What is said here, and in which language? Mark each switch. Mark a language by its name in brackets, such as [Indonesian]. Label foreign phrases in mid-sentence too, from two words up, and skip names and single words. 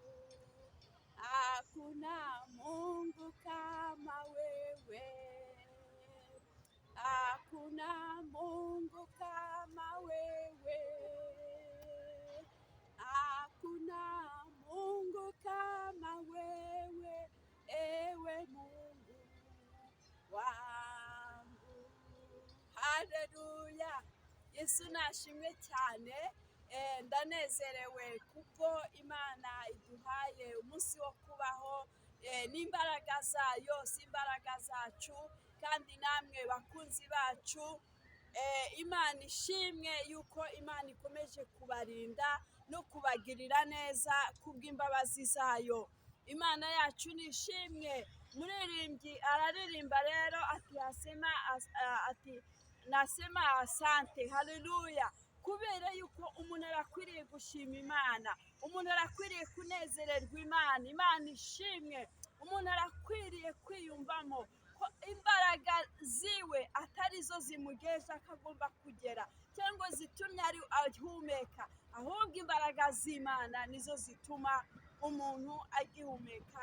[Swahili] Hakuna Mungu kama wewe, hakuna Mungu kama wewe, hakuna Mungu kama wewe, ewe Mungu wangu. [Kinyarwanda] Haleluya! Yesu nashimwe cyane. Ndanezerewe kuko Imana iduhaye umunsi wo kubaho n'imbaraga zayo, si imbaraga zacu. Kandi namwe bakunzi bacu, Imana ishimwe yuko Imana ikomeje kubarinda no kubagirira neza kubw'imbabazi zayo. Imana yacu nishimwe. Muririmbyi araririmba rero ati [Swahili] nasema asante. [Kinyarwanda] Haleluya! Kubera yuko umuntu arakwiriye gushima Imana, umuntu arakwiriye kunezererwa Imana. Imana ishimwe. Umuntu arakwiriye kwiyumvamo ko imbaraga ziwe atari zo zimugejeje akagomba kugera cyangwa zitumye ari ahumeka, ahubwo imbaraga z'Imana nizo zituma umuntu agihumeka.